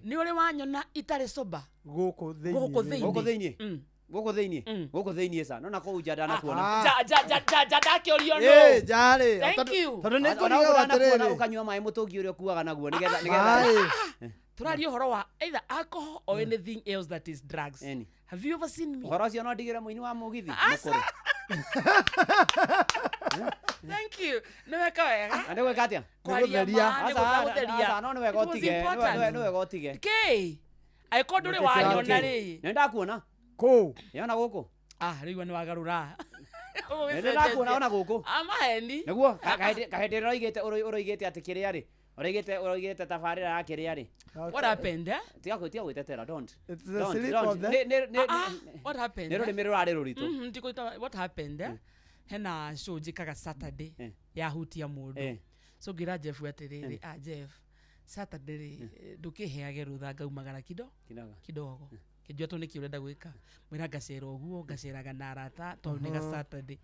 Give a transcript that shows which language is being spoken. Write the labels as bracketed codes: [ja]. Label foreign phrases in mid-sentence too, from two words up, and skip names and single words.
[ki] Nĩ ũrĩ wanyona itarĩ sober. Gũkũ thĩinĩ sa no nakũu nja ndanakuona. Ndakĩũrio no. Njarĩ. [en] Thank you. [ki] Tondũ nĩ kũriga atĩrĩrĩ. Ũkanyua maĩ mũtũngi ũrĩa ũkuaga naguo nĩgetha. Tũraria ũhoro wa [en] either alcohol or anything else that is drugs. Have you ever seen me? [ki] Ũhoro ũcio no ndigĩre mũini wa mũgithi mũkũrũ. [en] Thank you. [ki] Nĩ weka wega. Nĩ gwĩka atĩa? Kwaria. Asa no nĩ wega ũtige. Nĩ wega ũtige. Kĩ? Aĩkorwo ndũrĩ wanyona rĩ. Nĩ ndakuona. Kũ? Yona gũkũ. Rĩu nĩ wagarũra. Nĩ ndakuona ona gũkũ. Amaheni. Nĩguo kahĩndĩ ũroigĩte atĩ kĩrĩa rĩ. Ũroigĩte tabarĩra ya kĩrĩa rĩ. [en] What happened? [ki] Tiga gwĩtetera, [en] don't. It's the sleep of the... What happened? [ki] Nĩ rũrĩmĩ rũrarĩ rũritũ. [en] Ndikũita what happened? [ki] Hena show njĩkaga Saturday yahutia mũndũ. So ngira Jeff atĩrĩrĩ, Jeff, Saturday ndũkĩheage rũtha ngaumagara kidogo. Kĩnjua tũ nĩkĩ ũrenda gwĩka. Mwĩra ngacera ũguo, ngaceraga na arata tondũ nĩ ga Saturday.